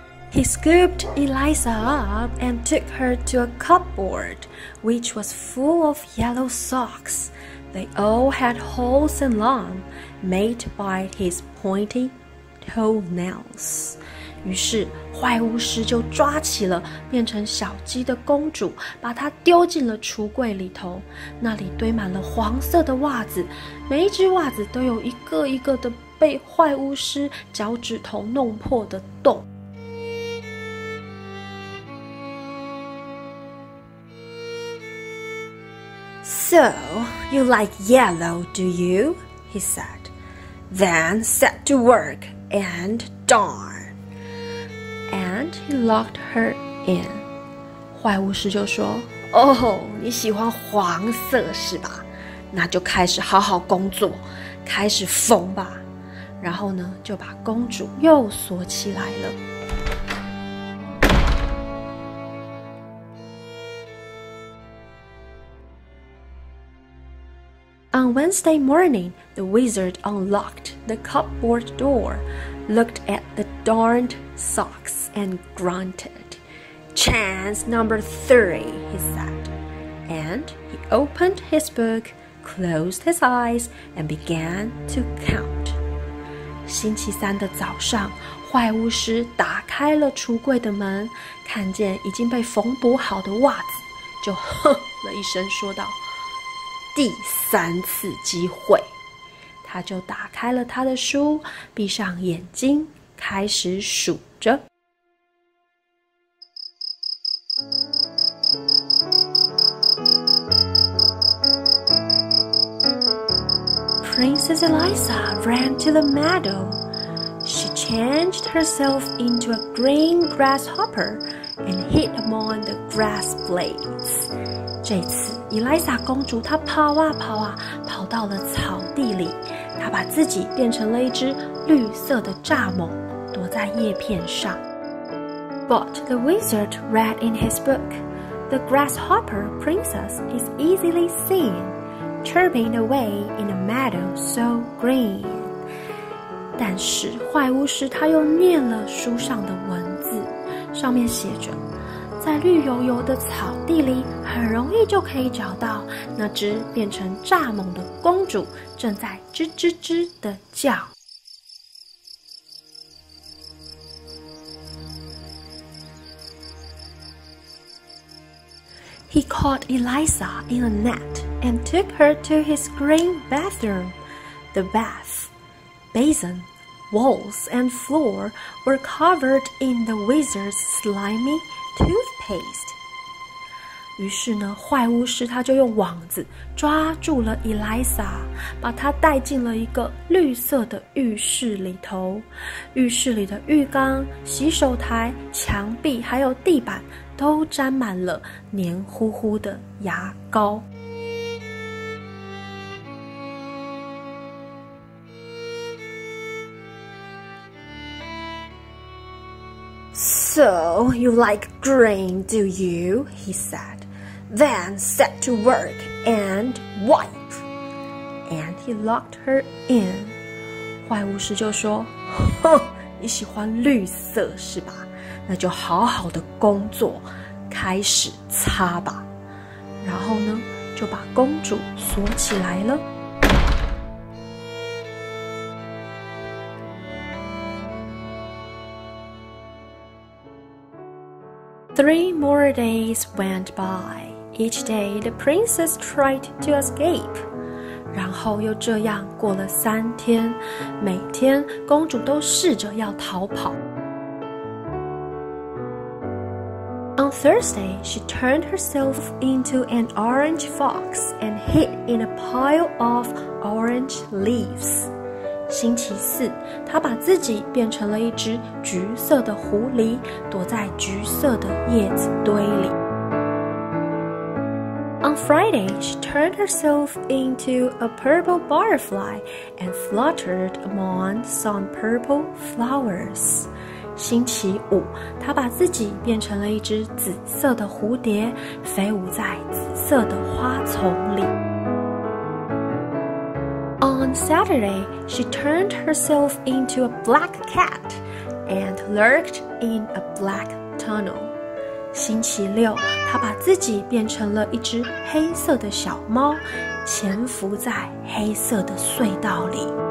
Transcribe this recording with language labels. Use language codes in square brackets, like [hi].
[en] He scooped Eliza up and took her to a cupboard, which was full of yellow socks. They all had holes in them, made by his pointy toenails. [zh] 于是坏巫师就抓起了变成小鸡的公主，把她丢进了橱柜里头。那里堆满了黄色的袜子，每一只袜子都有一个一个的被坏巫师脚趾头弄破的洞。 [en] So, you like yellow, do you? He said. Then set to work and darn. And he locked her in. [zh] 坏巫师就说：哦，你喜欢黄色是吧？那就开始好好工作，开始缝吧。然后呢，就把公主又锁起来了。 [en] On Wednesday morning, the wizard unlocked the cupboard door, looked at the darned socks, and grunted. Chance number 3, he said. And he opened his book, closed his eyes, and began to count. [zh] 星期三的早上，坏巫师打开了橱柜的门，看见已经被缝补好的袜子，就哼了一声，说道：第3次机会。他就打开了他的书，闭上眼睛，开始数着。 [en] Princess Eliza ran to the meadow. She changed herself into a green grasshopper and hid among the grass blades. [zh] 这次伊丽莎公主她跑到了草地里，她把自己变成了一只绿色的蚱蜢，躲在叶片上。 [en] But the wizard read in his book, "The grasshopper princess is easily seen, chirping away in a meadow so green." [zh] 但是坏巫师他又念了书上的文字，上面写着：在绿油油的草地里，很容易就可以找到那只变成蚱蜢的公主，正在吱吱吱地叫。 [en] He caught Eliza in a net and took her to his green bathroom. The bath, basin, walls, and floor were covered in the wizard's slimy toothpaste. [zh] 于是呢，坏巫师他就用网子抓住了伊丽莎，把她带进了一个绿色的浴室里头。浴室里的浴缸、洗手台、墙壁还有地板都沾满了黏糊糊的牙膏。 [en] So, you like green, do you? He said. Then set to work and wipe. And he locked her in. [zh] 坏巫师就说：哼，你喜欢绿色是吧？那就好好的工作，开始擦吧。然后呢，就把公主锁起来了。 [en] 3 more days went by. Each day, the princess tried to escape. [zh] 然后又这样过了3天，每天公主都试着要逃跑。 [en] On Thursday, she turned herself into an orange fox and hid in a pile of orange leaves. [zh] 星期四，她把自己变成了一只橘色的狐狸，躲在橘色的叶子堆里。 [en] On Friday, she turned herself into a purple butterfly and fluttered among some purple flowers. [zh] 星期五，她把自己变成了一只紫色的蝴蝶，飞舞在紫色的花丛里。 [en] On Saturday, she turned herself into a black cat and lurked in a black tunnel. [zh] 星期六，她把自己变成了一只黑色的小猫，潜伏在黑色的隧道里。